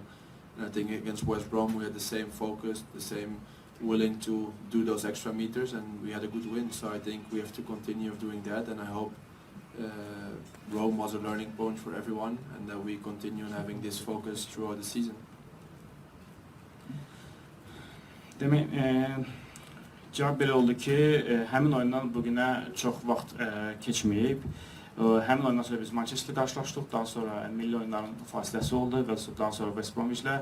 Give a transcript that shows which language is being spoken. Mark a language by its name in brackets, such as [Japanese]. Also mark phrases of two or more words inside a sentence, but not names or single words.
[English] And I think against West Brom we had the same focus, the same willing to do those extra meters, and we had a good win. So I think we have to continue doing that, and I hope Rome was a learning point for everyone, and that we continue having this focus throughout the season. [Azerbaijani] Demək, cavab belə oldu ki, həmin oyundan bugünə çox vaxt keçməyib. Həmin oyundan sonra biz Manchester'la qarşılaşdıq, daha sonra milli oyunların fasiləsi oldu və daha sonra West Bromwich-lə.